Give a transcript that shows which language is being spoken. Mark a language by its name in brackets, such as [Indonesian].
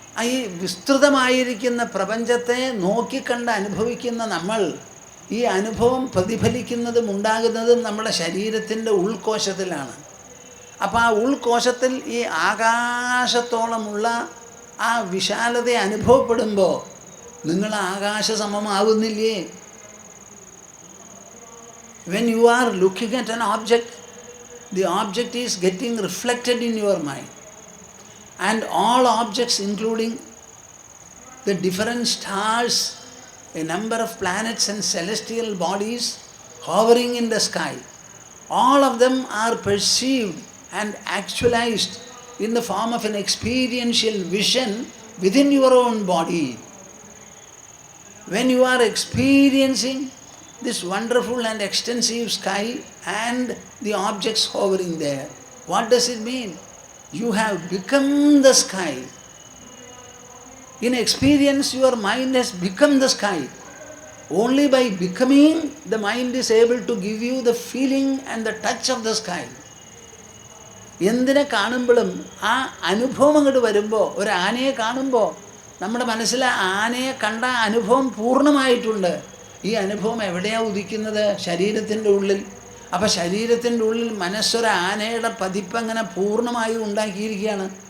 [Malayalam] ഈ വിസ്തൃതമായിരിക്കുന്ന പ്രപഞ്ചത്തെ നോക്കിക്കണ്ട് അനുഭവിക്കുന്ന നമ്മൾ, ഈ അനുഭവം പ്രതിഫലിക്കുന്നതും ഉണ്ടാകുന്നതും നമ്മുടെ ശരീരത്തിൻ്റെ ഉൾക്കോശത്തിലാണ്. അപ്പോൾ ആ ഉൾക്കോശത്തിൽ ഈ ആകാശത്തോളമുള്ള ആ വിശാലത അനുഭവപ്പെടുമ്പോൾ നിങ്ങൾ ആകാശസമമാവുന്നില്ലേ? [English] When you are looking at an object, the object is getting reflected in your mind. And all objects, including the different stars, a number of planets and celestial bodies hovering in the sky, all of them are perceived and actualized in the form of an experiential vision within your own body. When you are experiencing this wonderful and extensive sky and the objects hovering there, what does it mean? You have become the sky. In experience, your mind has become the sky. Only by becoming, the mind is able to give you the feeling and the touch of the sky. [Malayalam] എന്തിനെ കാണുമ്പോഴും ആ അനുഭവം അങ്ങോട്ട് വരുമ്പോൾ, ഒരു ആനയെ കാണുമ്പോൾ നമ്മുടെ മനസ്സിൽ ആനയെ കണ്ട അനുഭവം പൂർണ്ണമായിട്ടുണ്ട്. ഈ അനുഭവം എവിടെയാണ് ഉദിക്കുന്നത്? ശരീരത്തിൻ്റെ ഉള്ളിൽ. അപ്പോൾ ശരീരത്തിൻ്റെ ഉള്ളിൽ മനസ്സൊരു ആനയുടെ പതിപ്പങ്ങനെ പൂർണ്ണമായി ഉണ്ടാക്കിയിരിക്കുകയാണ്.